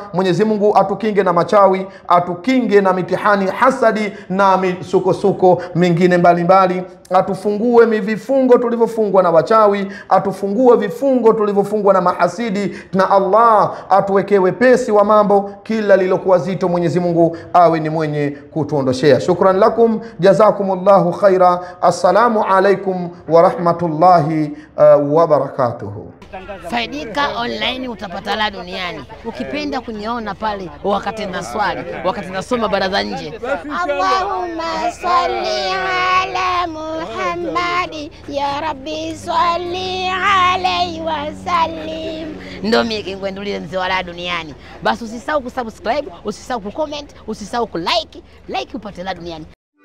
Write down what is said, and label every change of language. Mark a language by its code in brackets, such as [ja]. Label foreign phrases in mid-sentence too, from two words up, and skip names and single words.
[sw] Mwenyezi Mungu atukinge na machawi, atukinge na mitihani, hasadi na misukosuko mingine mbalimbali, atufungue vifungo tulivyofungwa na wachawi, atufungue vifungo tulivyofungwa na mahasidi, na Allah atuwekee wepesi wa mambo, kila lilokuwa zito Mwenyezi Mungu awe ni mwenye kutuondoshea. [ar] شكرا لكم، جزاكم الله خيرا. السلام عليكم ورحمة الله وبركاته. [sw] Faidika Online utapata la duniani. Ukipenda kuniona pale wakati na swali, wakati nasoma baraza nje, [ar] اللهم صل على محمد يا رب صل عليه وسلم, [sw] ndo mimi kingwendulie mzee wa la duniani. Basi usisahau kusubscribe, usisahau kucomment, usisahau kulike, upate la duniani.